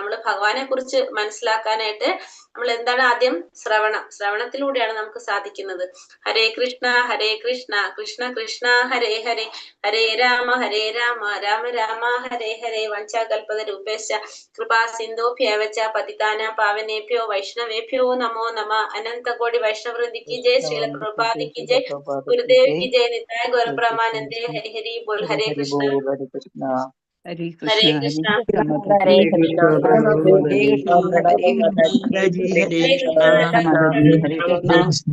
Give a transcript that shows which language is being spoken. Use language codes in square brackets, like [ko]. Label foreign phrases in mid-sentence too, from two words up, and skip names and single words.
[ml] നമ്മൾ ഭഗവാനെ കുറിച്ച് മനസ്സിലാക്കാനായിട്ട് നമ്മൾ എന്താണ് ആദ്യം? ശ്രവണത്തിലൂടെയാണ് നമുക്ക് സാധിക്കുന്നത്. [sa] ഹരേ കൃഷ്ണ കൃഷ്ണ കൃഷ്ണ ഹരേ ഹരേ, ഹരേ രാമ രാമ രാമ ഹരേ ഹരേ. വഞ്ചാകൽപത രൂപേശ കൃപാ സിന്ധോഭ്യവച പതിതാനാം പാവനേഭ്യോ വൈഷ്ണവേഭ്യോ നമോ നമ. അനന്തകോടി വൈഷ്ണവൃന്ദി [hi] की जय, [sa] ശ്രീല പ്രഭുപാദി [hi] की जय, [sa] ഗുരുദേവ് [hi] की जय, [sa] നിതായ ഗൗര പ്രമാനന്ദേ. ഹരി ഹരി ബോൽ. ഹരേ കൃഷ്ണ ഹരേ ഹരേ കൃഷ്ണ കൃഷ്ണ ഹരേ കൃഷ്ണ ഹരേ കൃഷ്ണ ഹരേ മാതാജി ഹരേ ഹരേ കൃഷ്ണ കൃഷ്ണ